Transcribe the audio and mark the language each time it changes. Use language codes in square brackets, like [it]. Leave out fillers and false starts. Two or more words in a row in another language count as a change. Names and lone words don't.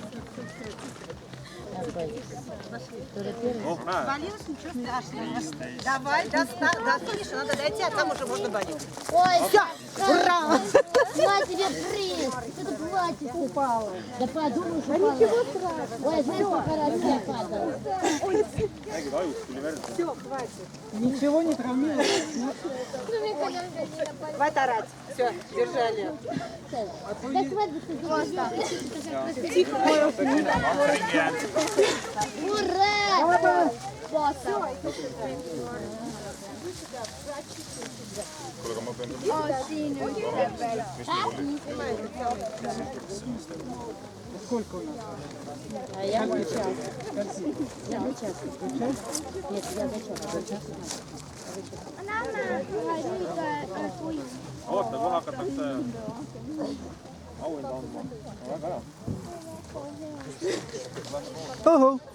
[ru] Который первый? [et] Oh, näe. [ru] Болелось, ничего страшного. Давай, до финиша надо дойти, а там уже можно болеть. Ой, Все, ура! на тебе приз! Это платье упало. Да подумаешь, упало. Ничего страшного. Ой, знаешь, сколько раз я падала? [et] Nägid, ajust tuli verd. [ru] Ничего не травмировалось. Хватит орать. Все, держали. До свадьбы ты Ура! [et] Kuule, aga ma pean [ru] Сколько у нас? А я на час. Я на час. Нет, я на час. [et] oota, kohe hakatakse auhinda andma. Väga hea. [ru] Ого!